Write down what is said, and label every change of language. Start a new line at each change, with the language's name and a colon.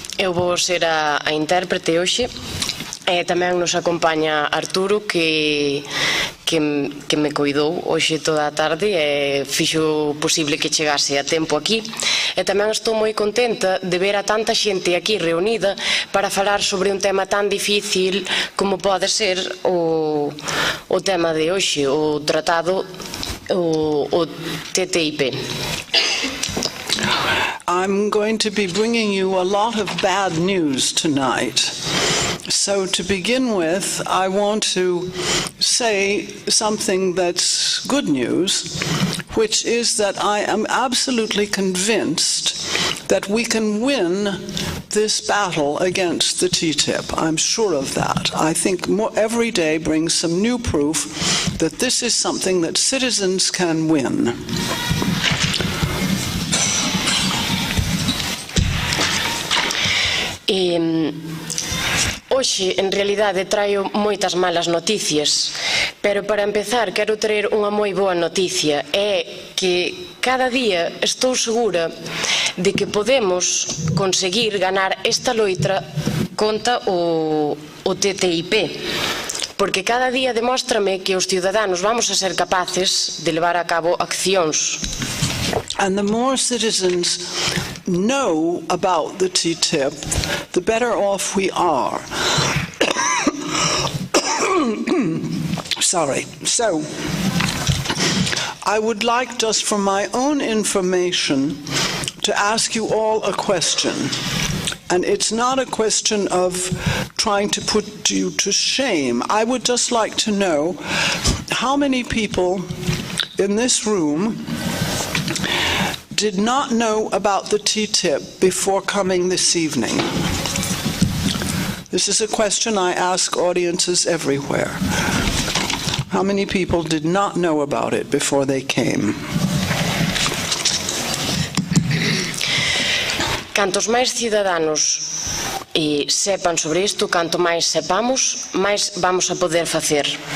Galician: Eu vou ser a intérprete hoxe. Tamén nos acompaña Arturo, que me coidou hoxe toda a tarde e fixo posible que chegase a tempo aquí. E tamén estou moi contenta de ver a tanta xente aquí reunida para falar sobre un tema tan difícil como pode ser o tema de hoxe, o tratado, o TTIP.
English: I'm going to be bringing you a lot of bad news tonight. So to begin with, I want to say something that's good news, which is that I am absolutely convinced that we can win this battle against the TTIP. I'm sure of that. I think every day brings some new proof that this is something that citizens can win.
Galician: Hoxe, en realidade, traio moitas malas noticias, pero para empezar quero traer unha moi boa noticia, é que cada día estou segura de que podemos conseguir ganar esta loita contra o TTIP, porque cada día demóstrame que os ciudadanos vamos a ser capaces de levar a cabo accións.
English: And the more citizens know about the TTIP, the better off we are. Sorry. So, I would like, just for my own information, to ask you all a question. And it's not a question of trying to put you to shame. I would just like to know how many people in this room did not know about the TTIP before coming this evening. This is a question I ask audiences everywhere. How many people did not know about it before they came?
Galician: Cantos máis cidadanos sepan sobre isto, canto máis sepamos, máis vamos a poder facer.